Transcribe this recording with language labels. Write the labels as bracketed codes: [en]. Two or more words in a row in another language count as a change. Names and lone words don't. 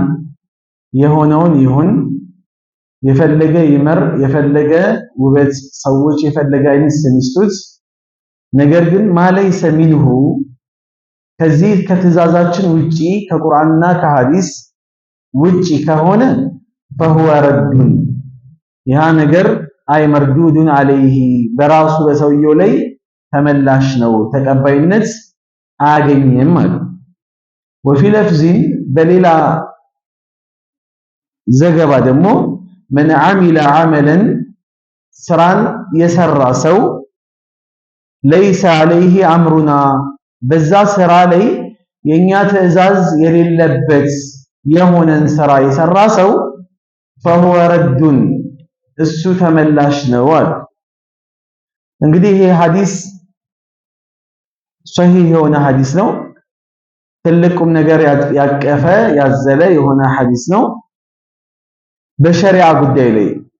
[am] የሆነውን ይሁን የፈለገ ይመር የፈለገ ውበት ሰዎች የፈለገ አይነት ስሚስቱት ነገር ግን [ar] ما ليس منه [am] ከዚህ ከትእዛዛችን ውጪ ከቁርአንና ከሐዲስ ውጪ ከሆነ [ar] فهو رد [am] ያ ነገር አይ [ar] مردود عليه [am] በራሱ በሰውየው ላይ ተመላሽ ነው ተቀባይነት አያገኝም ማለት [ar] وفي لفظ [am] በሌላ ዘገባ ደግሞ [ar] من عمل عملا [am] ስራን የሰራ ሰው [ar] ليس عليه امرنا [am] በዛ ስራ ላይ የኛ ትእዛዝ የሌለበት የሆነን ስራ የሰራ ሰው [ar] فهو رد [am] እሱ ተመላሽ ነው አለ። እንግዲህ ይሄ ሐዲስ ሶሂህ የሆነ ሐዲስ ነው። ትልቁም ነገር ያቀፈ ያዘለ የሆነ ሐዲስ ነው። በሸሪዓ ጉዳይ ላይ